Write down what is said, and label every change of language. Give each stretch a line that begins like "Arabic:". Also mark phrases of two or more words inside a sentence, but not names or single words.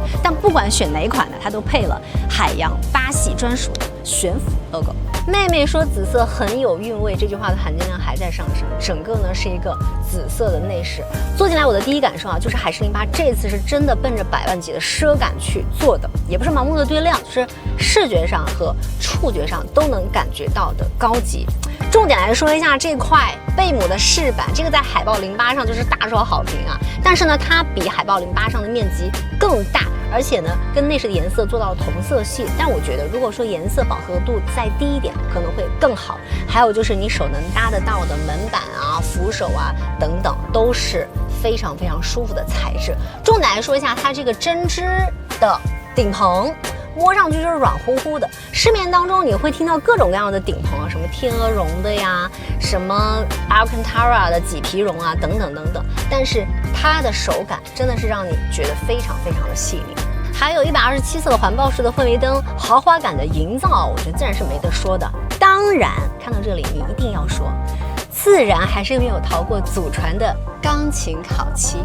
Chinese: 但不管選哪款呢，它都配了海洋八系專屬的懸浮 logo。妹妹說紫色很有韻味，這句話的含金量還在上升。整個呢是一個紫色的內飾，坐進來我的第一感受啊，就是海獅08這次是真的奔着100萬級的奢感去做的，也不是盲目的堆量，就是視覺上和觸覺上都能感覺到的高級。重點來說一下這塊貝母的飾板，這個在海豹08上就是大受好評啊，但是呢它比海豹08上的面積更大，而且呢跟內飾的顏色做到了同色系，但我覺得如果說顏色飽和度再低一點可能會更好。還有就是你手能搭得到的門板啊、扶手啊等等，都是非常非常舒服的材質。重點來說一下它這個針織的頂棚，摸上去就是軟乎乎的。市面當中你會聽到各種各樣的頂棚啊，什麼天鵝絨的呀，什麼 Alcantara 的麂皮絨啊，等等等等。但是它的手感真的是讓你覺得非常非常的細膩。還有127色的環抱式的氛圍燈，豪華感的營造，我覺得自然是沒得說的。當然，看到這裡你一定要說， 自然还是没有逃過祖傳的鋼琴烤漆。